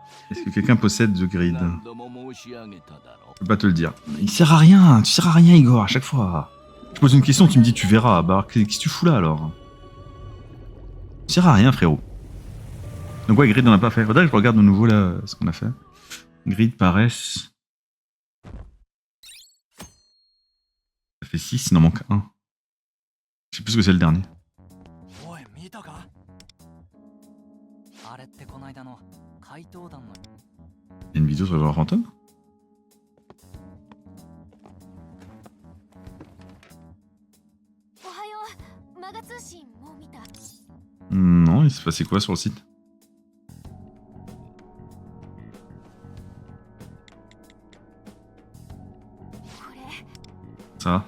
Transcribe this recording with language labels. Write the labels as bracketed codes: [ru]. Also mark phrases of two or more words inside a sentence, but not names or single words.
[fr] Est-ce que quelqu'un possède The Grid? [ja] 何度も申し上げただろ [fr] Je peux pas te le dire. Il sert à rien, tu sers à rien Igor, à chaque fois. Je pose une question, tu me dis tu verras. Bah qu'est-ce que tu fous là alors? Tu sers à rien frérot. Donc ouais, Grid on a pas fait. Faudrait que je regarde de nouveau là ce qu'on a fait. Grid paresse. Ça fait 6, il en manque 1. Je sais plus ce que c'est le dernier. [ja] おい見たかあれってこないだの怪盗団の [fr] Il y a une vidéo sur le joueur fantôme? Non, il s'est passé quoi sur le site? Ça?